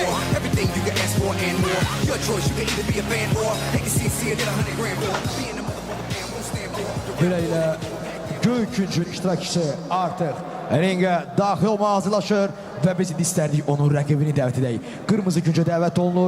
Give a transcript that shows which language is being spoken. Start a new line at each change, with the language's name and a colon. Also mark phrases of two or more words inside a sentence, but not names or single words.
English: Everything you can ask for and more. Your choice, you can either be a fan or take a CC and get 100 grand for. Being a motherfucker fan won't stand for.
Azerbaijani: Beləliklə Göyçüncün iştirakçısı artıq ringə daxil olmağa hazırlaşır və biz indi istərdik onun rəqibini dəvət edək. Qırmızı küncə dəvət olunur.